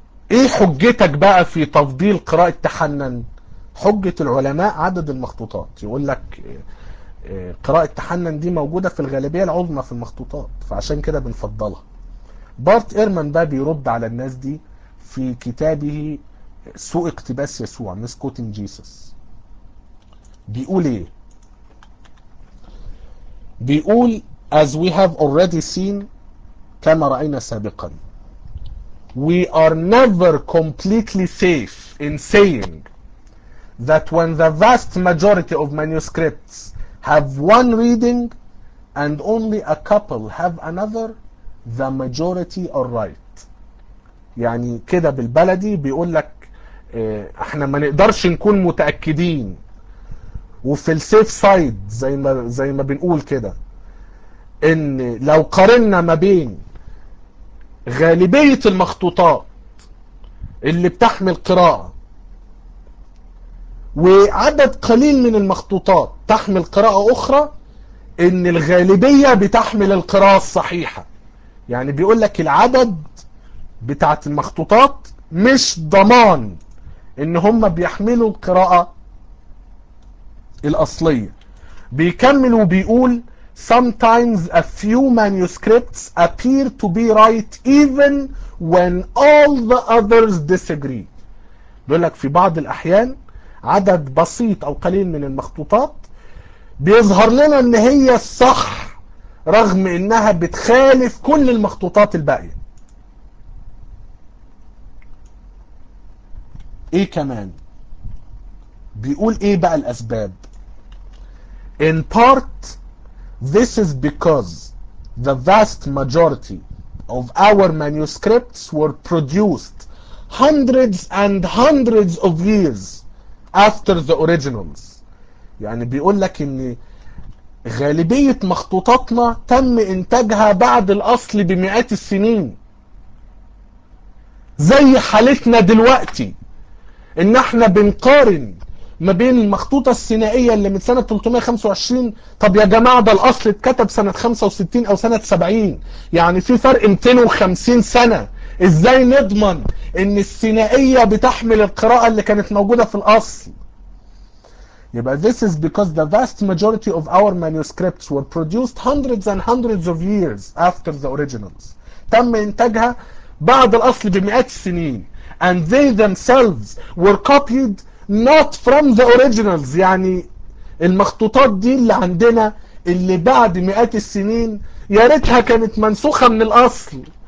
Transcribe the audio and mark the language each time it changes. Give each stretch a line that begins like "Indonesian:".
Arabic: ايه حجتك بقى في تفضيل قراءة تحنن؟ حجة العلماء عدد المخطوطات، يقول لك قراءة تحنن دي موجودة في الغالبية العظمى في المخطوطات فعشان كده بنفضلها. بارت ايرمان بقى بيرد على الناس دي في كتابه سوء اقتباس يسوع، ميس كوتين جيسس. بيقول ايه؟ بيقول
English: as we have already seen،
Arabic: كما رأينا سابقا،
English: we are never completely safe in saying that when the vast majority of manuscripts have one reading and only a couple have another, the majority are right.
Arabic: يعني كده بالبلدي بيقول لك احنا ما نقدرش نكون متأكدين، وفي
English: السيف سايد
Arabic: زي ما بنقول كده، ان لو قارنا ما بين غالبية المخطوطات اللي بتحمل قراءة وعدد قليل من المخطوطات تحمل قراءة أخرى، إن الغالبية بتحمل القراءة الصحيحة. يعني بيقول لك العدد بتاعت المخطوطات مش ضمان إن هم بيحملوا القراءة الأصلية. بيكمل وبيقول
English: Sometimes a few manuscripts appear to be right even when all the others disagree.
Arabic: بيقول لك في بعض الأحيان عدد بسيط أو قليل من المخطوطات بيظهر لنا إن هي الصح رغم إنها بتخالف كل المخطوطات الباقية. إيه كمان؟ بيقول إيه بقى الأسباب؟
English: In part, this is because the vast majority of our manuscripts were produced hundreds and hundreds of years after the originals.
Arabic: يعني بيقول لك ان غالبية مخطوطاتنا تم انتاجها بعد الاصل بمئات السنين، زي حالتنا دلوقتي ان احنا بنقارن ما بين المخطوطة السينائية اللي من سنة 325. طب يا جماعة ده الاصل اتكتب سنة 65 او سنة 70، يعني في فرق 250 سنة. ازاي نضمن ان السينائية بتحمل القراءة اللي كانت موجودة في الاصل؟ يبقى
English: this is because the vast majority of our manuscripts were produced hundreds and hundreds of years after the originals.
Arabic: تم انتاجها بعد الاصل بمئات السنين.
English: And they themselves were copied not from the originals.
Arabic: يعني المخطوطات دي اللي عندنا اللي بعد مئات السنين يا ريتها كانت منسوخة من الاصل.